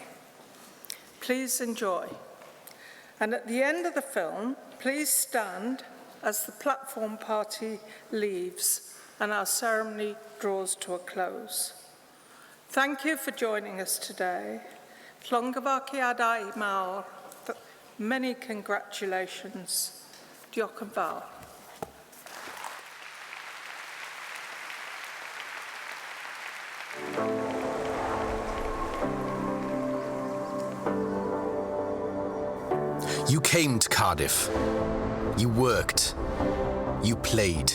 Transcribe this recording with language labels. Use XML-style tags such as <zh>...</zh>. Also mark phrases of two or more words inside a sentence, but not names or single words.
<en>Please enjoy. And at the end of the film, please stand as the platform party leaves and our ceremony draws to a close. Thank you for joining us today.</en> <cy>Llongyfarchiadau mawr.</cy> <en>Many congratulations.</en> <cy>Diolch yn fawr.</cy> <en>You came to Cardiff. You worked. You played.</en>